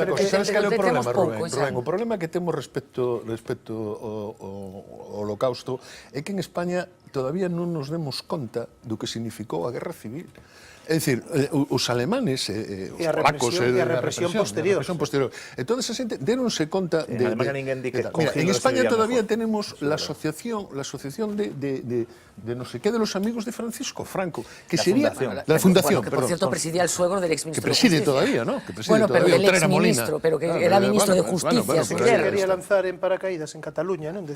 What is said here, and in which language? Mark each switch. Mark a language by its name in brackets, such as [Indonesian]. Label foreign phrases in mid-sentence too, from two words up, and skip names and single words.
[Galician] Sabes que é o problema, Rubén? O problema que temos respecto ao Holocausto é que en España todavía non nos demos conta do que significou a Guerra Civil. É dicir, os alemanes, os polacos, a represión posterior. E toda esa xente deronse conta de... [Spanish] En España todavía tenemos la asociación de no sé qué de los amigos de Francisco Franco, que sería... La fundación, que por cierto presidía el suegro del exministro de Justicia. Que preside todavía, ¿no? Bueno, pero del exministro, pero que era ministro de Justicia. Quería lanzar en paracaídas en Cataluña, ¿no?